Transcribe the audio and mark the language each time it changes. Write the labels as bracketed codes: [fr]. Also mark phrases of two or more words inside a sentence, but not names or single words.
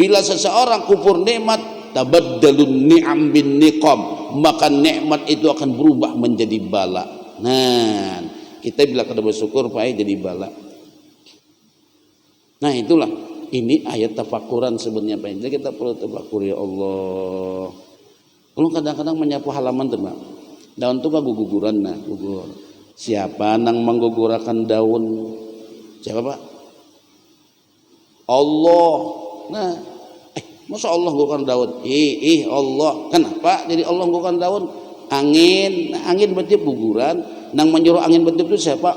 [id] Bila seseorang kufur nikmat, [ar] تبدل نعم بنقم, [id] maka nikmat itu akan berubah menjadi bala. [bjn] Nah, kita bila kada bersyukur Pak jadi bala. [id] Nah, itulah ini ayat tafakuran sebenarnya Pak. Jadi kita perlu tafakur ya Allah. Kalau kadang-kadang menyapu halaman teman. [bjn] Daun itu guguran nah, gugur. Siapa nang menggugurakan daun? [id] Siapa Pak? Allah. Nah, masa Allah gugurkan daun? Allah. Kenapa jadi Allah gugurkan daun? Angin. [bjn] Nah, angin bertiup guguran. Nang menyuruh angin bertiup itu siapa?